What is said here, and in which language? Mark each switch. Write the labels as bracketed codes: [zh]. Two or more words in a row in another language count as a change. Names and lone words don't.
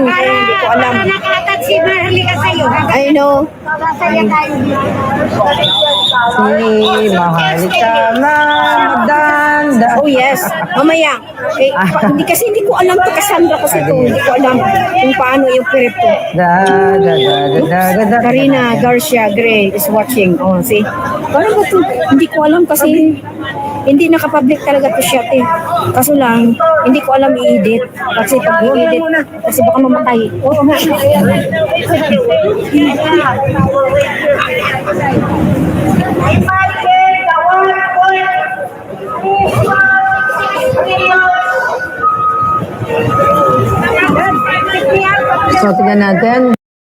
[tl] Kaya hindi ko alam. Nakatag si Maharlika sa'yo. [en] I know. [tl] Masaya tayo. Si Maharlika na magdanda. [en] Oh yes, [tl] mamaya. Eh, hindi ko alam to Cassandra kasi ito. Hindi ko alam kung paano yung pirip to. Da, da, da, da, da, da, da. [en] Karina Garcia Gray is watching. Oh, see? [tl] Paano ba to? Hindi ko alam kasi hindi nakapublic talaga to shot eh. Kaso lang, hindi ko alam i-edit. Kasi pag i-edit, kasi baka mamatay. Oo nga. So, tignan natin.